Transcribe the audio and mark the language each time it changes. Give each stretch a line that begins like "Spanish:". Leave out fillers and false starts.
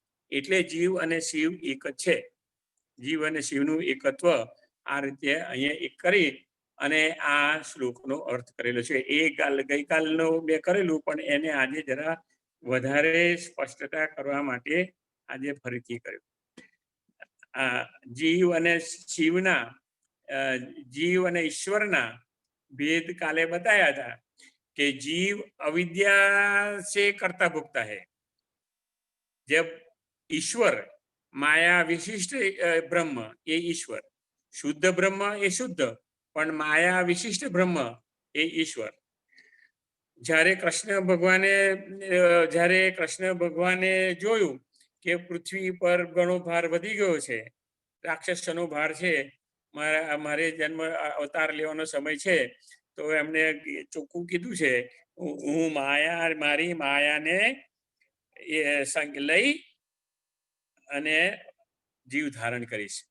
Gujarati: એટલે જીવ અને શિવ એક જ છે. જીવ અને શિવનું એકત્વ આ રીતે અહીંયા એક કરી અને આ શ્લોકનો અર્થ કરેલો છે. એ ગઈકાલનો મેં કરેલું, પણ એને આજે જરા વધારે સ્પષ્ટતા કરવા માટે આજે ફરીથી કર્યું. જીવ અને શિવના, જીવ અને ઈશ્વરના
Hindi: भेद काले बताया था कि जीव अविद्या से कर्ता भोगता है, जब ईश्वर माया विशिष्ट ब्रह्म ये ईश्वर, शुद्ध ब्रह्म ये शुद्ध पण माया विशिष्ट ब्रह्म ये ईश्वर.
Gujarati: જ્યારે કૃષ્ણ ભગવાને જોયું કે પૃથ્વી પર ઘણો ભાર વધી ગયો છે, રાક્ષસનો ભાર છે, મારે જન્મ અવતાર લેવાનો સમય છે, તો એમને ચોખ્ખું કીધું છે, હું મારી માયાને સંગ લઈ અને જીવ ધારણ કરીશ.